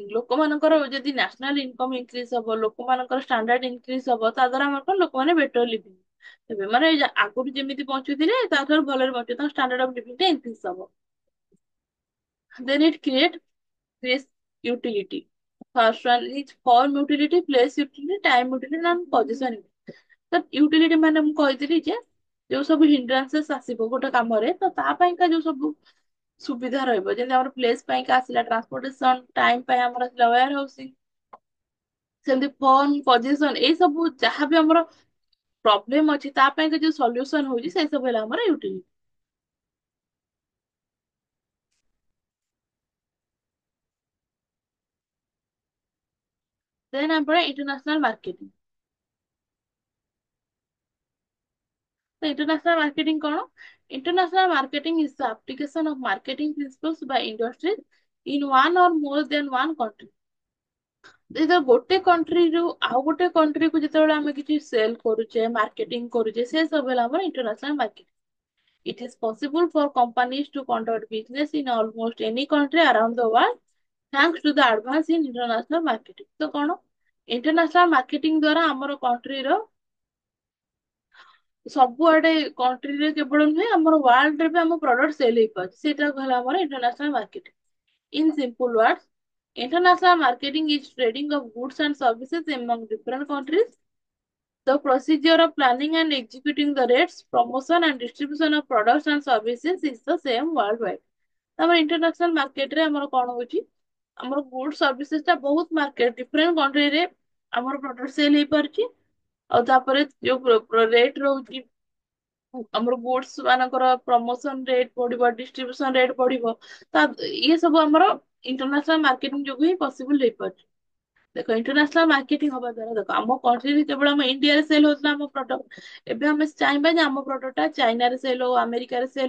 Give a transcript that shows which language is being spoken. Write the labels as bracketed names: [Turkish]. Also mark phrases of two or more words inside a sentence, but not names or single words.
[Odia] ଲୋକମାନଙ୍କର ଯଦି [English] national income increase [Odia] ହବ, ଲୋକମାନଙ୍କର [English] standard increase [Odia] ହବ, ତା ଦ୍ୱାରା ଆମର କଣ, ଲୋକମାନେ [English] better living [Odia] ହେବେ, ମାନେ ଆଗରୁ ଯେମିତି ବଞ୍ଚୁଥିଲେ ତାଠାରୁ ଭଲରେ ବଞ୍ଚିବେ, ତାଙ୍କ [English] standard of living [Odia] ଟା ଇନକ୍ରିଜ ହବ। [English] then it create place utility. First one is form utility, place utility, time utility and position utility। [Odia] ତ ୟୁଟିଲିଟି ମାନେ ମୁଁ କହିଥିଲି ଯେ ଯୋଉ ସବୁ ହିଣ୍ଡ୍ରାନ୍ସେସ୍ ଆସିବ ଗୋଟେ କାମରେ, ତ ତା ପାଇଁକା ଯୋଉ ସବୁ ସୁବିଧା ରହିବ, ଯେମିତି ଆମର ପ୍ଲେସ୍ ପାଇଁକା ଆସିଲା ଟ୍ରାନ୍ସପୋର୍ଟେସନ, ଟାଇମ ପାଇଁ ଆମର ଆସିଲା [English] ware housing, [Odia] ସେମିତି [English] form position, [Odia] ଏଇ ସବୁ ଯାହାବି ଆମର ପ୍ରୋବ୍ଲେମ ଅଛି ତା ପାଇଁକା ଯୋଉ ସଲ୍ୟୁସନ ହଉଛି, ସେଇ ସବୁ ହେଲା ଆମର ୟୁଟିଲିଟି। [English] then ଆମର international marketing। [Odia] ତ [English] international marketing [Odia] କଣ? [English] International marketing is the application of marketing principles by industries in one or more than one country। [Odia] ଯେତେବେଳେ ଗୋଟେ କଣ୍ଟ୍ରିରୁ ଆଉ ଗୋଟେ କଣ୍ଟ୍ରିକୁ ଯେତେବେଳେ ଆମେ କିଛି ସେଲ କରୁଛେ, ମାର୍କେଟିଂ କରୁଛେ, ସେ ସବୁ ହେଲା ଆମର [English] international marketing. It is possible for companies to conduct business in almost any country around the world thanks to the advance in international marketing। [Odia] ତ କଣ, [English] international marketing [Odia] ଦ୍ଵାରା ଆମର କଣ୍ଟ୍ରିର ସବୁଆଡେ, କଣ୍ଟ୍ରିରେ କେବଳ ନୁହେଁ, ଆମର ୱାର୍ଲଡରେ ବି ଆମ [English] product sell [Odia] ହେଇପାରୁଛି, ସେଇଟା ହେଲା ଆମର [English] international marketing. In simple words, International marketing is trading of goods and services among different countries. The procedure of planning and executing the rates, promotion and distribution of products and services is the same worldwide. [Odia] ଆମର [English] international market [Odia] ରେ ଆମର କଣ ହଉଛି ଆମର [English] good services [Odia] ଟା ବହୁତ [English] market different country [Odia] ରେ ଆମର [English] product sale [Odia] ହେଇପାରୁଛି ଆଉ ତାପରେ ଯୋଉ rate ରହୁଛି ଆମର ଗୁଡ୍ସ ମାନଙ୍କର [English] promotion rate [Odia] ବଢିବ [English] distribution rate [Odia] ବଢିବ ତା ଇଏ ସବୁ ଆମର [English] international marketing [Odia] ଯୋଗୁ ହିଁ ପସିବଲ ହେଇପାରୁଛି ଦେଖ [English] international marketing [Odia] ହବା ଦ୍ୱାରା ଦେଖ ଆମ କଣ୍ଟ୍ରିରେ କେବଳ ଆମ ଇଣ୍ଡିଆରେ ସେଲ ହଉଥିଲା ଆମ ପ୍ରଡକ୍ଟ ଏବେ ଆମେ ଚାହିଁବା ଯେ ଆମ ପ୍ରଡକ୍ଟଟା ଚାଇନାରେ ସେଲ ହଉ ଆମେରିକାରେ ସେଲ